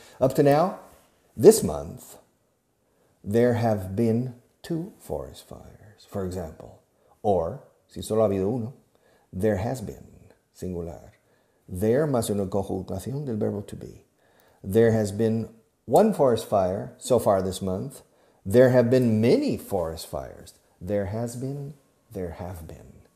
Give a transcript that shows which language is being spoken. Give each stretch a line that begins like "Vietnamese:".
English: Up to now, this month, there have been 2 forest fires, for example.
Spanish: Or, si solo ha habido uno,
English: there has been,
Spanish: singular. There más una conjugación del verbo to be.
English: There has been 1 forest fire so far this month. There have been many forest fires. There has been, there have been.